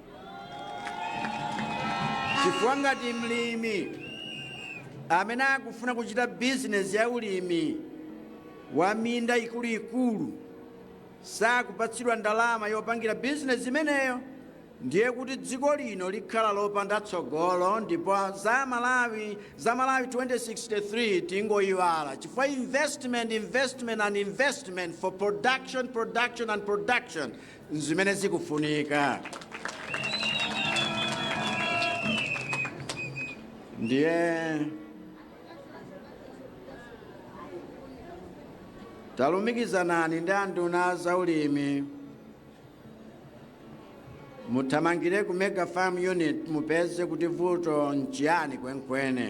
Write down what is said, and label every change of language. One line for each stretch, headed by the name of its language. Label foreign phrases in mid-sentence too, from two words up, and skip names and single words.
Nyanja: Chifukwa ngati mlimi amene akufuna kuchita bizinesi ya ulimi wa minda ikuluikulu sakupatsidwa ndalama yopangira bizinesi imeneyo, ndiye kuti dziko lino likhala lopanda tsogolo. Ndipo za Malawi 2063 tingoyiwala, chifukwa
English: investment for production and production
Nyanja: zimene zikufunika. Ndiye talumikizanani ndi anduna zaulimi muthamangire ku Mega Farm Unit mupeze kuti vuto nchiyani kwenikweni.